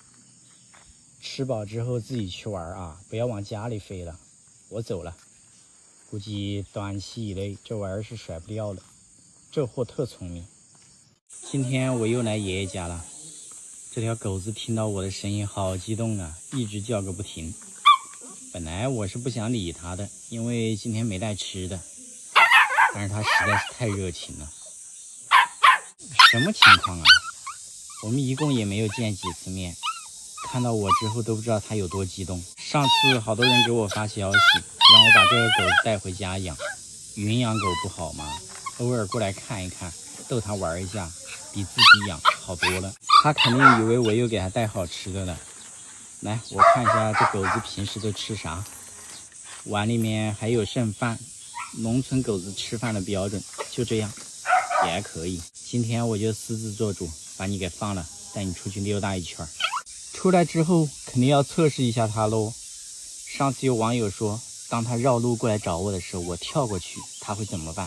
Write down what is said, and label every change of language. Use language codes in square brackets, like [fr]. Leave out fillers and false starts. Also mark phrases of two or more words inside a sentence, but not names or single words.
[zh] 吃飽之後自己去玩啊，不要往家裡飛了。我走了，估計短期以內這玩意兒是甩不掉了，這貨特聰明。今天我又來爺爺家了，這條狗子聽到我的聲音好激動啊，一直叫個不停。本來我是不想理它的，因為今天沒帶吃的，但是它實在是太熱情了。什麼情況啊？我們一共也沒有見幾次面，看到我之後都不知道它有多激動。上次好多人給我發消息，讓我把這個狗子帶回家養，云養狗不好嗎？偶爾過來看一看，逗它玩一下，比自己養好多了。它肯定以為我又給它帶好吃的了。來，我看一下這狗子平時都吃啥。碗裡面還有剩飯，農村狗子吃飯的標準就這樣，也還可以。今天我就私自做主，把你給放了，帶你出去溜達一圈。出來之後肯定要測試一下它嘍。上次有網友說，當他繞路過來找我的時候，我跳過去， 它會怎麼辦？